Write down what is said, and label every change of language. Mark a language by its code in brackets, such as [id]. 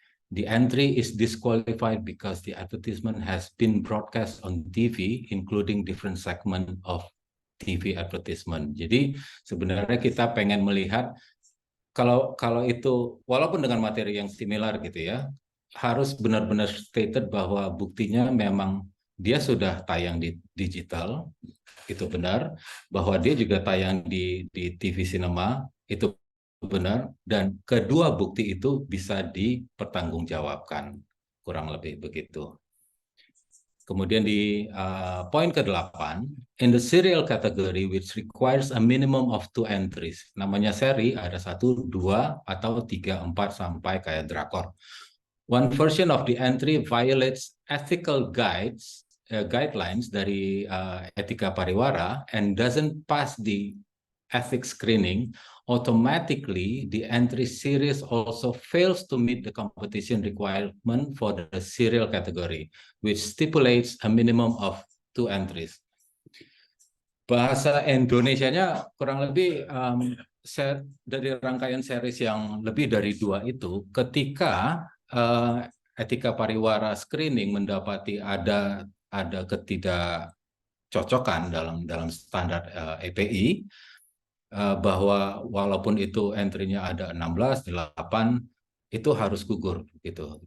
[en] The entry is disqualified because the advertisement has been broadcast on TV, including different segment of TV advertisement. [id] Jadi sebenarnya kita pengen melihat kalau itu walaupun dengan materi yang similar gitu ya, harus benar-benar stated bahwa buktinya memang dia sudah tayang di digital, itu benar, bahwa dia juga tayang di TV Cinema, itu benar, dan kedua bukti itu bisa dipertanggungjawabkan, kurang lebih begitu. Kemudian di poin ke-8, [en] in the serial category which requires a minimum of 2 entries. [id] Namanya seri, ada 1, 2, atau 3, 4, sampai kayak drakor. [en] One version of the entry violates ethical guidelines [id] dari etika pariwara [en] and doesn't pass the ethics screening, automatically the entry series also fails to meet the competition requirement for the serial category, which stipulates a minimum of 2 entries. [id] Bahasa Indonesianya kurang lebih dari rangkaian series yang lebih dari 2 itu, ketika etika pariwara screening mendapati ada ketidakcocokan dalam standar EPI, bahwa walaupun itu entry-nya ada 16, 8, itu harus gugur gitu.